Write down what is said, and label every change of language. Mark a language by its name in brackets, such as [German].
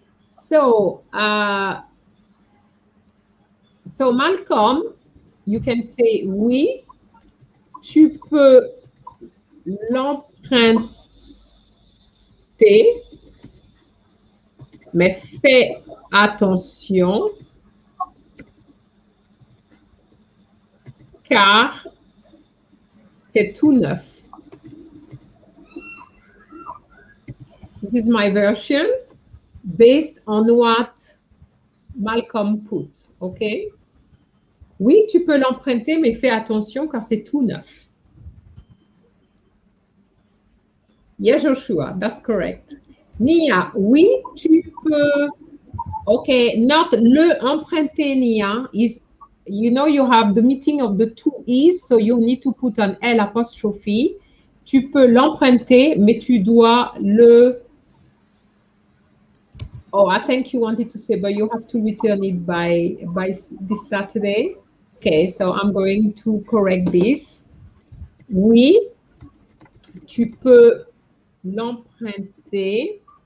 [English] So, so Malcolm, you can say [French] oui, tu peux l'emprunter, mais fais attention car c'est tout neuf. [English] This is my version based on what Malcolm put, okay? [French] Oui, tu peux l'emprunter, mais fais attention car c'est tout neuf. [English] Yes, Joshua, that's correct. Nia, [French] oui, tu peux. [English] Okay, not le emprunter, Nia, is, you know, you have the meeting of the two E's, so you need to put an L apostrophe. [French] Tu peux l'emprunter, mais tu dois le. [English] Oh, I think you wanted to say, but you have to return it by this Saturday. Okay, so I'm going to correct this. [French] Oui, tu peux l'emprunter.